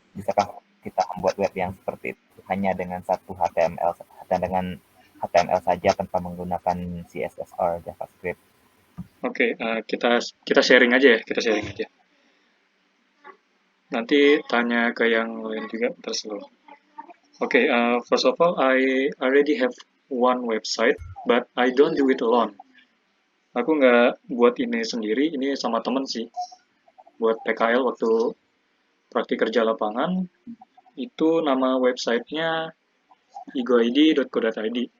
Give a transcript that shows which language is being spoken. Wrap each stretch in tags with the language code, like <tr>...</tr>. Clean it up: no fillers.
<id>Bisakah kita membuat web yang seperti itu hanya dengan satu HTML dan dengan HTML saja tanpa menggunakan CSS or JavaScript? Oke, kita sharing aja ya, kita sharing aja. Nanti tanya ke yang lain juga terus lo.</id> <en>Oke, first of all, I already have one website, but I don't do it alone.</en> <id>Aku nggak buat ini sendiri, ini sama temen sih. Buat PKL waktu praktik kerja lapangan, itu nama websitenya igoid.co.id.</id>